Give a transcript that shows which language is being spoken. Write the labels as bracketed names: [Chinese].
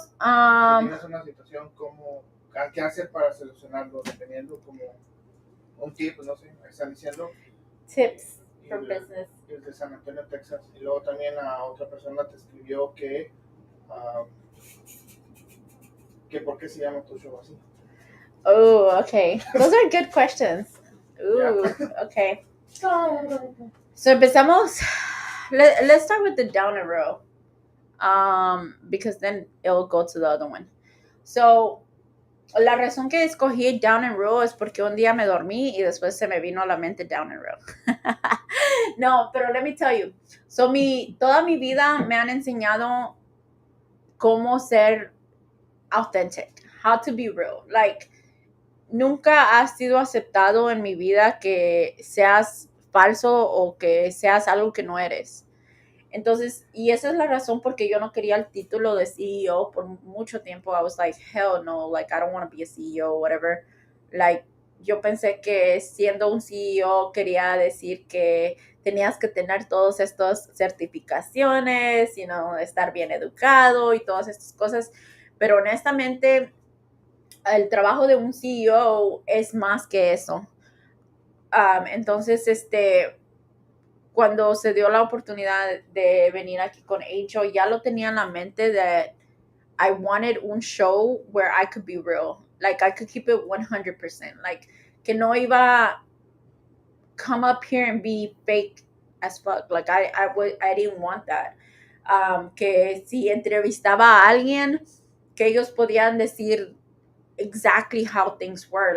[Spanish] Si tienes una situación, ¿qué hacer para solucionarlo? Dependiendo como un tip, no sé, están diciendo. [English] Tips for business. [Spanish] El de San Antonio, Texas. Y luego también a otra persona te escribió que por qué se llama tu show así. [English] Oh, okay. Those are good questions. Ooh, yeah. Okay. [Spanish] So empezamos. [English] Let's start with the downer row. Because then it'll go to the other one. [Spanish] So, la razón que escogí down and row es porque un día me dormí y después se me vino a la mente down and row. [English] No, pero let me tell you. So, [Spanish] toda mi vida me han enseñado cómo ser [English] authentic, how to be real. [Spanish] Like, nunca ha sido aceptado en mi vida que seas falso o que seas algo que no eres. Entonces, y esa es la razón porque yo no quería el título de CEO por mucho tiempo. [English] I was like, hell no, like, I don't want to be a CEO, whatever. [Spanish] Like, yo pensé que siendo un CEO quería decir que tenías que tener todas estas certificaciones, estar bien educado y todas estas cosas. Pero honestamente, el trabajo de un CEO es más que eso. Entonces, cuando se dio la oportunidad de venir aquí con Angel, ya lo tenía en la mente [English] that I wanted [Spanish] un show [English] where I could be real. Like, I could keep it 100%. Like, [Spanish] que no iba [English] come up here and be fake as fuck. Like, I didn't want that. [Spanish] Que si entrevistaba a alguien, que ellos podían decir [English] exactly how things were.